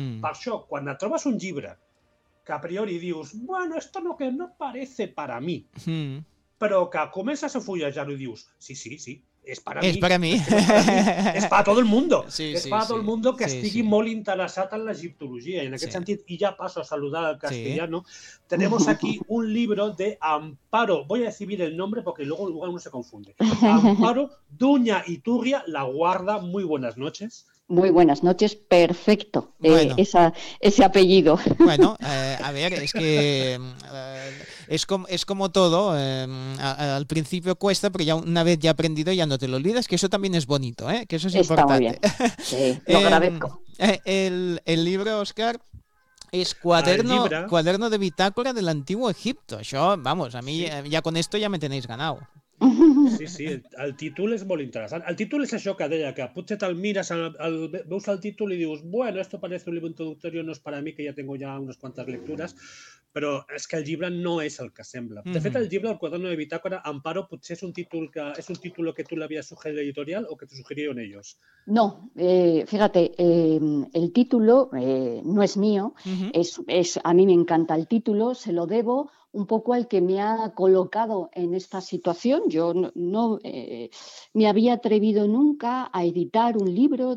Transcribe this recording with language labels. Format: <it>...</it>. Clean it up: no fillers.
<ca>Per això, quan et trobes un llibre que a priori dius, bueno,</ca> <es>esto no, que no parece para mí,</es> <ca>però que comences a fullejar-ho i dius, sí, és per a mi. És per a tot el món. És per a tot el món que estigui molt interessat en l'egiptologia. I en aquest sentit, i ja passo a saludar al castellano,</ca> <es>tenemos aquí un libro de Amparo, voy a decir el nombre porque luego igual uno se confunde. Amparo Duña Iturria, La Guarda, muy buenas noches. Muy buenas noches, perfecto, ese apellido. Bueno, a ver, es que es como todo, al principio cuesta, pero ya una vez ya aprendido ya no te lo olvidas, que eso también es bonito, que eso es importante. Está muy bien, sí, lo agradezco. El libro, Óscar, es cuaderno de bitácora del Antiguo Egipto. Yo, vamos, a mí ya con esto ya me tenéis ganado.</es> <ca>Sí, sí, el títol és molt interessant. El títol és això que deia, que potser te'l mires, veus el títol i dius,</ca> <es>bueno, esto parece un libro introductorio, no es para mí, que ya tengo ya unas cuantas lecturas,</es> <ca>però és que el llibre no és el que sembla. De fet, el llibre, el quaderno de bitàcora, Amparo, potser és un títol que tu l'havies sugerit a l'editorial o</ca> <es>que te sugerieron ellos. No, fíjate, el título no es mío, es a mí me encanta el título, se lo debo un poco al que me ha colocado en esta situación. Yo no me había atrevido nunca a editar un libro.</es>